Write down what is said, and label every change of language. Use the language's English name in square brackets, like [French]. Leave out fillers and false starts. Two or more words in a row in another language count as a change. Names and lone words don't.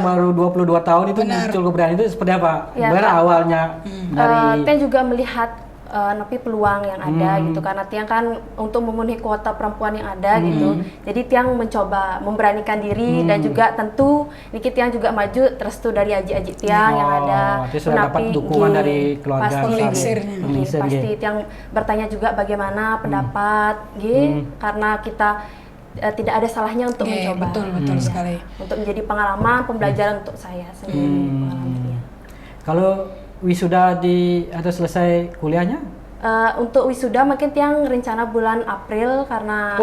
[Indonesian] yang baru 22 tahun itu Benar. muncul keberanian itu seperti apa? Ya, Gimana Kak. awalnya dari Tiang juga melihat napi peluang yang ada gitu, karena Tiang kan untuk memenuhi kuota perempuan yang ada gitu. Jadi Tiang mencoba memberanikan diri dan juga tentu [Balinese] Niki Tiang [Indonesian] juga maju restu dari [Balinese] aji-aji Tiang [Indonesian] yang ada. Jadi sudah dapat dukungan dari keluarga pasti, penglingsirnya. penglingsir, pasti nggih. Tiang bertanya juga bagaimana pendapat karena kita tidak ada salahnya untuk Iya, mencoba. betul sekali. Untuk menjadi pengalaman, pembelajaran untuk saya sendiri. Pengalaman, ya. Kalau wisuda atau selesai kuliahnya? Untuk wisuda mungkin Tiang rencana bulan April karena